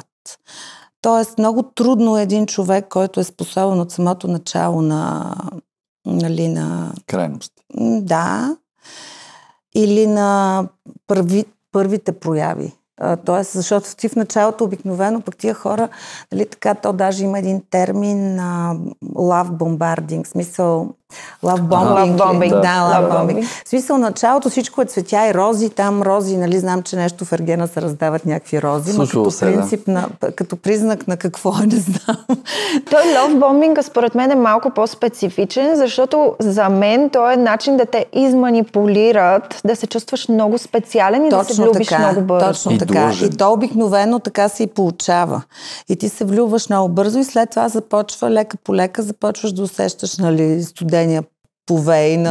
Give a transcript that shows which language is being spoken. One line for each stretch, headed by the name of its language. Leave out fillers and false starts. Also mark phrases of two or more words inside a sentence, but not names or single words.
Bulgarian: Тоест, много трудно е един човек, който е способен от самото начало на крайности. Да. или на първите прояви. Тоест, защото ти в началото обикновено пък тия хора, нали, така, то даже има един термин
English: love bombarding,
Bulgarian: смисъл
English: love bombing. Love bombing.
Bulgarian: В смисъл, началото всичко е цветя и рози, там рози, нали, знам, че нещо в Ергена се раздават някакви рози, но като принцип, като признак на какво, не знам. Той
English: love bombing
Bulgarian: според мен е малко по-специфичен, защото за мен той е начин да те изманипулират, да се чувстваш много специален и точно да се влюбиш така, много бързо. Точно така. И то обикновено така се и получава. И ти се влюбваш много бързо и след това започва лека по лека, започваш да усещаш, нали, студения повей на...